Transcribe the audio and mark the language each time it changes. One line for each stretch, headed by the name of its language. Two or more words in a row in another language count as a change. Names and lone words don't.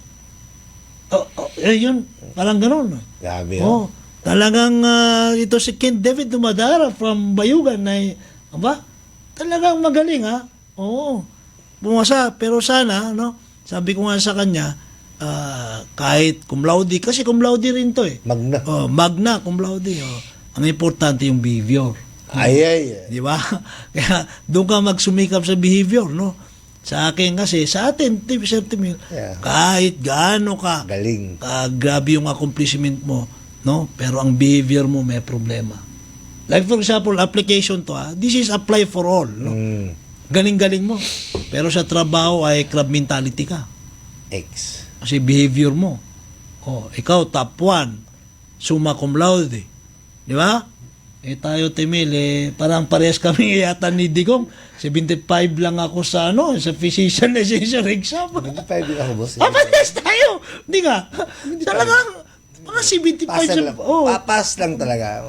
Filipino: Yun, parang gano'n. Grabe. Talagang ito si Ken David Dumadara from Bayugan na talagang magaling, ha. Pumasa, pero sana, sabi ko nga sa kanya, kahit
Latin: cum laude,
Filipino: kasi
Latin: cum laude
Filipino: rin to eh.
Latin: Magna cum laude.
Filipino: Ang importante yung behavior. Di ba? Kaya doon ka magsumikap sa behavior, Sa akin kasi, sa atin, Sir Timil, kahit gaano ka, galing, grabe yung accomplishment mo, pero ang behavior mo may problema.
English: Like for example, application to, this is apply for all,
Filipino: galing-galing mo. Pero sa trabaho ay
English: club mentality
Filipino: ka. X. Kasi behavior mo. Ikaw top 1,
Latin: summa cum laude.
Filipino: Di ba? Tayo, Timil, parang parehas kami yata ni Digong. 75 lang ako sa sa
English: physician licensure exam.
Filipino: 25 din ako, boss. Parehas tayo. Hindi nga. Talagang, mga 75 Pass sa... lang. Papas lang talaga.